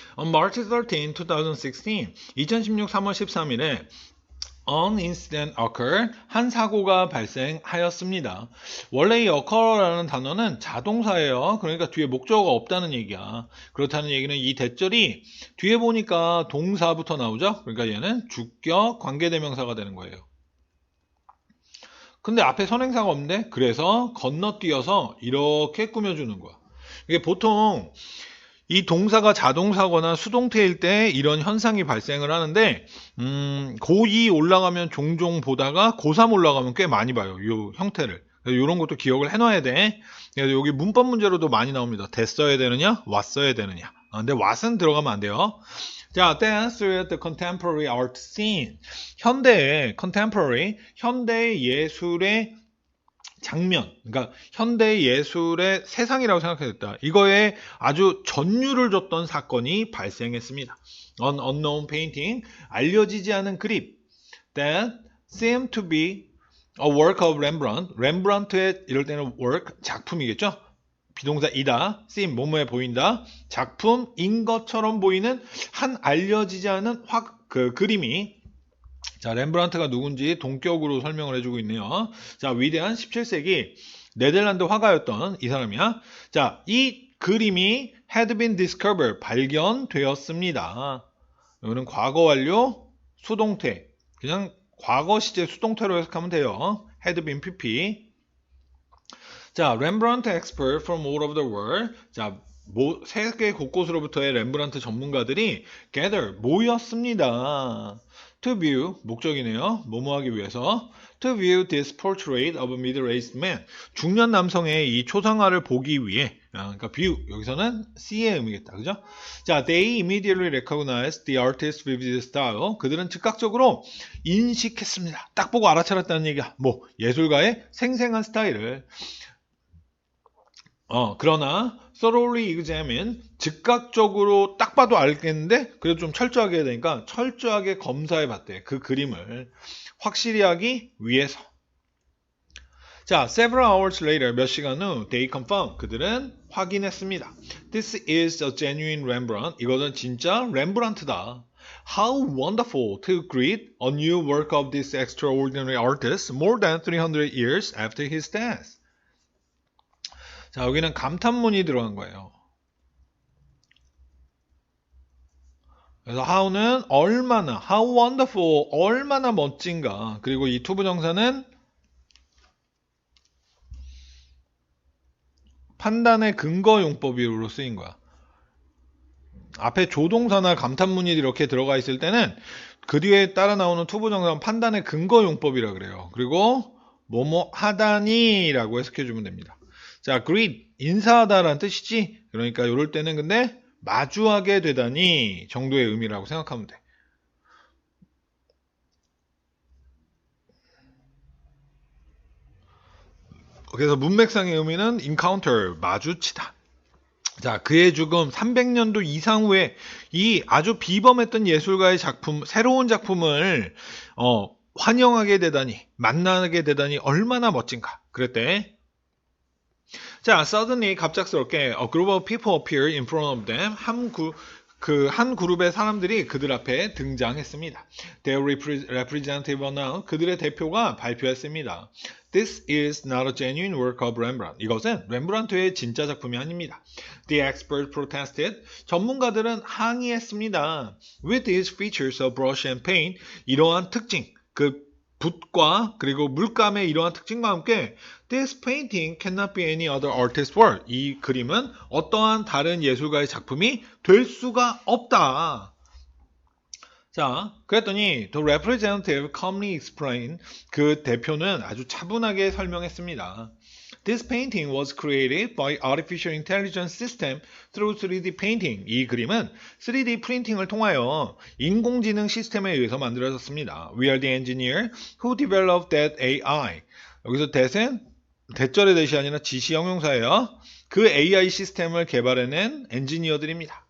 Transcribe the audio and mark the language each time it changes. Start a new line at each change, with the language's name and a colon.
English: On March 13, 2016,
Korean: 2016 3월 13일에
English: An incident occurred.
Korean: 한 사고가 발생하였습니다. 원래 이 occur라는 단어는 자동사예요. 그러니까 뒤에 목적어가 없다는 얘기야. 그렇다는 얘기는 이 대절이 뒤에 보니까 동사부터 나오죠? 그러니까 얘는 주격 관계대명사가 되는 거예요. 근데 앞에 선행사가 없는데 그래서 건너뛰어서 이렇게 꾸며주는 거야. 이게 보통 이 동사가 자동사거나 수동태일 때 이런 현상이 발생을 하는데 고2 올라가면 종종 보다가 고3 올라가면 꽤 많이 봐요. 이 형태를. 이런 것도 기억을 해놔야 돼. 그래서 여기 문법 문제로도 많이 나옵니다. 됐어야 되느냐? 왔어야 되느냐? 근데 what은 들어가면 안 돼요.
English: 자, dance with the contemporary art scene.
Korean: 현대의 contemporary, 현대 예술의 장면, 그러니까 현대 예술의 세상이라고 생각했다. 이거에 아주 전율을 줬던 사건이 발생했습니다.
English: An unknown painting,
Korean: 알려지지 않은 그림,
English: that seemed to be a work of Rembrandt.
Korean: 렘브란트의 이럴 때는 work, 작품이겠죠? 비동사이다. seem, 뭐뭐해 보인다. 작품인 것처럼 보이는 한 알려지지 않은 그림이 자, 렘브란트가 누군지 동격으로 설명을 해주고 있네요. 자, 위대한 17세기 네덜란드 화가였던 이 사람이야. 자, 이 그림이
English: had been discovered,
Korean: 발견되었습니다. 이거는 과거 완료 수동태. 그냥 과거 시제 수동태로 해석하면 돼요.
English: had been pp. 자, 렘브란트 expert from all over the world.
Korean: 자, 세계 곳곳으로부터의 렘브란트 전문가들이 gather, 모였습니다.
English: To view,
Korean: 목적이네요. 뭐뭐 하기 위해서.
English: To view this portrait of a middle-aged man.
Korean: 중년 남성의 이 초상화를 보기 위해. 그러니까 view, 여기서는 C의 의미겠다. 그죠?
English: 자, they immediately recognized the artist's vivid style.
Korean: 그들은 즉각적으로 인식했습니다. 딱 보고 알아차렸다는 얘기야. 뭐, 예술가의 생생한 스타일을. 그러나
English: thoroughly examine,
Korean: 즉각적으로 딱 봐도 알겠는데 그래도 좀 철저하게 해야 되니까 철저하게 검사해 봤대. 그 그림을 확실히 하기 위해서. 자,
English: several hours later,
Korean: 몇 시간 후
English: they confirmed,
Korean: 그들은 확인했습니다.
English: This is a genuine Rembrandt.
Korean: 이것은 진짜 렘브란트다.
English: How wonderful to greet a new work of this extraordinary artist more than 300 years after his death.
Korean: 자, 여기는 감탄문이 들어간 거예요. 그래서 how는 얼마나, how wonderful, 얼마나 멋진가. 그리고 이 투부정사는 판단의 근거 용법으로 쓰인 거야. 앞에 조동사나 감탄문이 이렇게 들어가 있을 때는 그 뒤에 따라 나오는 투부정사는 판단의 근거 용법이라 그래요. 그리고 뭐뭐 하다니라고 해석해주면 됩니다. 자, greet, 인사하다라는 뜻이지. 그러니까 이럴 때는 근데 마주하게 되다니 정도의 의미라고 생각하면 돼. 그래서 문맥상의 의미는 encounter, 마주치다. 자, 그의 죽음 300년도 이상 후에 이 아주 비범했던 예술가의 작품, 새로운 작품을 환영하게 되다니, 만나게 되다니 얼마나 멋진가. 그랬대.
English: 자, suddenly
Korean: 갑작스럽게
English: a group of people appeared in front of them.
Korean: 한 그룹의 사람들이 그들 앞에 등장했습니다.
English: Their representative announced,
Korean: 그들의 대표가 발표했습니다.
English: This is not a genuine work of Rembrandt.
Korean: 이것은 렘브란트의 진짜 작품이 아닙니다.
English: The experts protested.
Korean: 전문가들은 항의했습니다.
English: With these features of brush and paint,
Korean: 이러한 특징, 그 붓과 그리고 물감의 이러한 특징과 함께
English: This painting cannot be any other artist's work.
Korean: 이 그림은 어떠한 다른 예술가의 작품이 될 수가 없다. 자, 그랬더니
English: the representative calmly explained,
Korean: 그 대표는 아주 차분하게 설명했습니다.
English: This painting was created by artificial intelligence system through 3D painting.
Korean: 이 그림은 3D 프린팅을 통하여 인공지능 시스템에 의해서 만들어졌습니다.
English: We are the engineer who developed that AI.
Korean: 여기서 that은 대절의 that이 아니라 지시 형용사예요. 그 AI 시스템을 개발해낸 엔지니어들입니다.